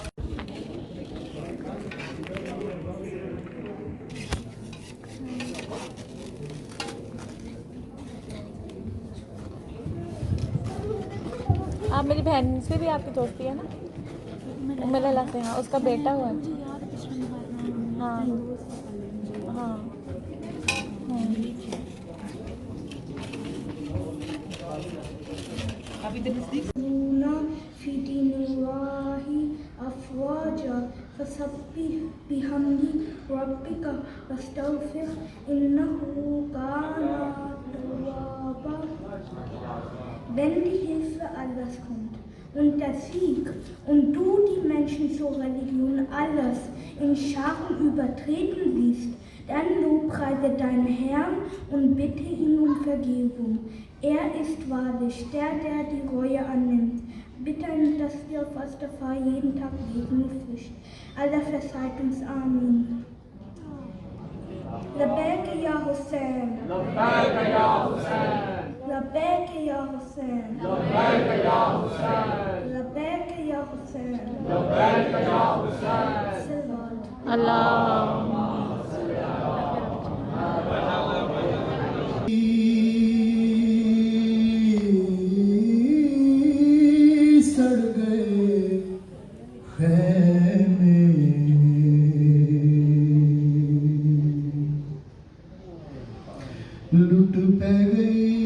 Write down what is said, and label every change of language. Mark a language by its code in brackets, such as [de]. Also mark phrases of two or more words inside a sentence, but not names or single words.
[hi] आप मेरी बहन से भी आपकी दोस्ती है ना, उम्र से। हाँ उसका बेटा हुआ है। हाँ हाँ [ar] في دين الله أفواجا فسبح بحمد ربك واستغفر إنه كان توابا. [de] Wenn die Hilfe Allahs kommt und der Sieg und du die Menschen zur Religion Allahs in Scharen übertreten siehst, dann lobpreise deinen Herrn und bitte ihn um Vergebung. Er ist wahrlich der, der die Reue annimmt. Bitte, dass wir auf Rastafari jeden Tag beten und fürchten. Allah verzeiht uns. Amen. [ar] لبيك يا حسين لبيك يا حسين لبيك يا حسين لبيك يا حسين لبيك يا حسين لبيك يا حسين. [hi] अल्लाह सड़ गए खैमे लुट पै गई